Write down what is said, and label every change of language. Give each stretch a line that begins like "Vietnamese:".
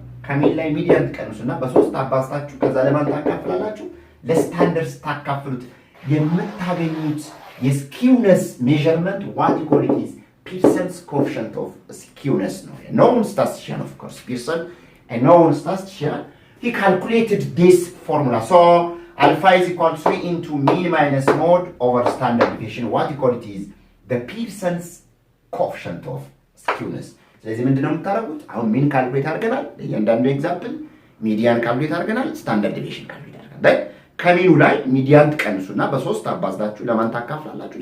Amharic: ከሚን ላይ ሚዲያን ትቀንሱና በሶስት አባዝታችሁ ከዛ ለማን ታካፍላላችሁ? ለስታንዳርድ ታካፍሉት የምታገኙት የስኪውነስ ሜዠርመንት
English: what you call it is Pearson's coefficient of skewness
Amharic: ነው።
English: known statistician of course Pearson, a known statistician, he calculated this formula. So alpha is equal to 3 into mean minus mode over standard deviation. What you call it is the Pearson's coefficient of skewness.
Amharic: ስለዚህ ምንድነው የምታደርጉት? አሁን ሚን ካልኩሌት አድርገናል። ለእያንዳንዱ ኤግዛምፕል ሚዲያን ካልኩሌት አድርገናል፣ ስታንዳርድ ዲቪዬሽን ካልኩሌት አድርገናል። ከሚኑ ላይ ሚዲያን ትቀንሱና በሶስት አባዝታችሁ ለማን ታካፍላላችሁ?